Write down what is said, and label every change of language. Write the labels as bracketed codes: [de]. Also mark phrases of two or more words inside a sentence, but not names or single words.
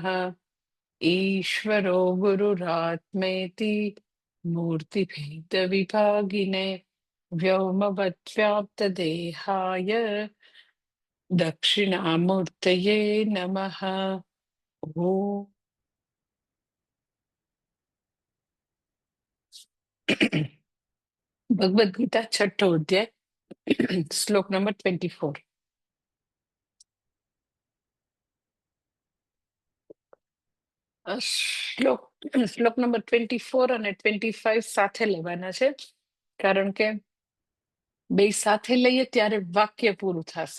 [sa] ईश्वरो गुरुरात्मेति मूर्तिभेदविभागिने व्योमवद्व्याप्तदेहाय दक्षिणामूर्तये नमः। [gu] ૐ ભગવદ ગીતા છઠો અધ્યાય શ્લોક નંબર 24। શ્લોક નંબર 24 અને 25 સાથે લેવાના છે, કારણ કે બે સાથે લઈએ ત્યારે વાક્ય પૂરું થશે.